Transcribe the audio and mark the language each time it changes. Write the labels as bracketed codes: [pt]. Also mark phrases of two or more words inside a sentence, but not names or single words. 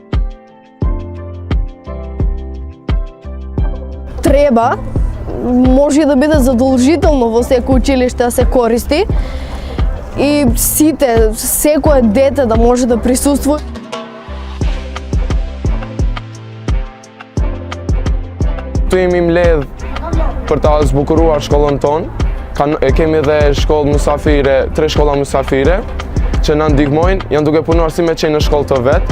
[mk] Треба, може да биде задолжително во секој училиште да се користи и сите, секое дете да може да присуствува. Тој им лев [sq] për ta zbukuruar shkollën tonë. Kemi edhe shkollë musafire, 3 shkolla musafire që na ndihmojnë, janë duke punuar si me qenë në shkollë të vetë.